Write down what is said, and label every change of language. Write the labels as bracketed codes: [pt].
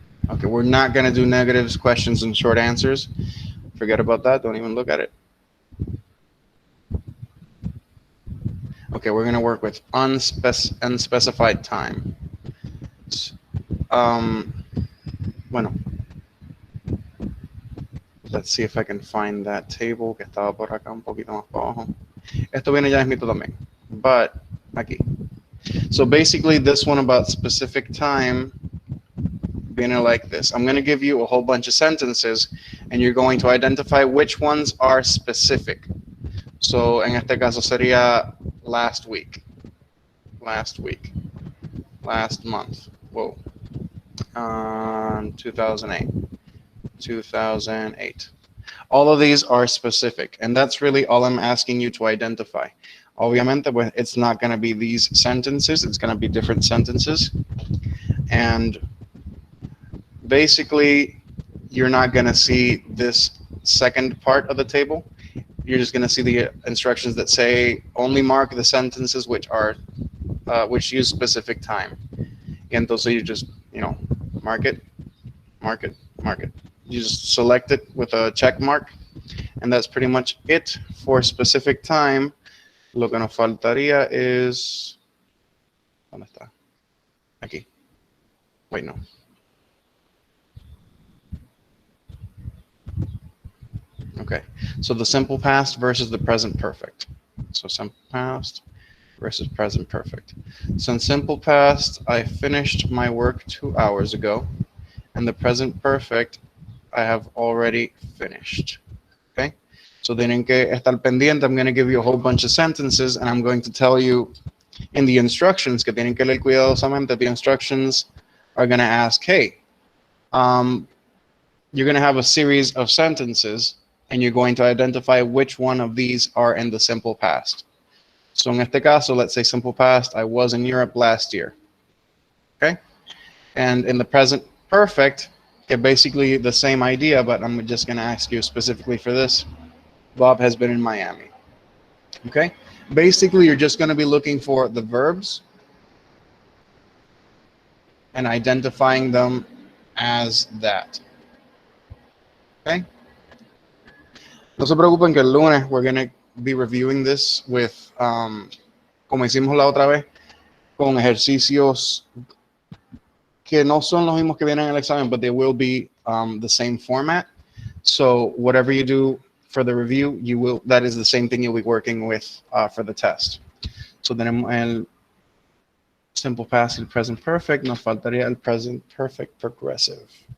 [en] Okay, we're not going to do negatives, questions, and short answers. Forget about that. Don't even look at it. Okay, we're gonna work with unspecified time. [es] Bueno, [en] let's see if I can find that table [es] que estaba por acá un poquito más para abajo. Esto viene ya mismito también, but aquí. [en] So basically this one about specific time viene like this. I'm going to give you a whole bunch of sentences and you're going to identify which ones are specific. So [es] en este caso sería [en] last week, last month, whoa, 2008. All of these are specific, and that's really all I'm asking you to identify. [es] Obviamente, pues, [en] it's not going to be these sentences, it's going to be different sentences. And basically, you're not going to see this second part of the table. You're just going to see the instructions that say only mark the sentences which are which use specific time. [es] Y entonces [en] you just, mark it. You just select it with a check mark, and that's pretty much it for specific time. [es] Lo que nos faltaría es, ¿dónde está? [en] Aquí. Wait, no. Okay, so the simple past versus the present perfect. So simple past versus present perfect. So in simple past, I finished my work 2 hours ago, and the present perfect, I have already finished. [es] Okay, so tienen que estar pendiente. [en] I'm going to give you a whole bunch of sentences, and I'm going to tell you in the instructions [es] que tienen que leer cuidadosamente. [en] The instructions are going to ask, hey, you're going to have a series of sentences, and you're going to identify which one of these are in the simple past. So [es] en este caso, [en] let's say simple past, I was in Europe last year. Okay, and in the present perfect, basically the same idea, but I'm just going to ask you specifically for this. Bob has been in Miami. Okay, basically you're just going to be looking for the verbs and identifying them as that. [es] Okay, no se preocupen que el lunes [en] we're going to be reviewing this with, [es] como hicimos la otra vez, con ejercicios que no son los mismos que vienen en el examen, [en] but they will be the same format. So whatever you do for the review, that is the same thing you'll be working with for the test. [es] So tenemos el simple past y el present perfect. Nos faltaría el present perfect progressive.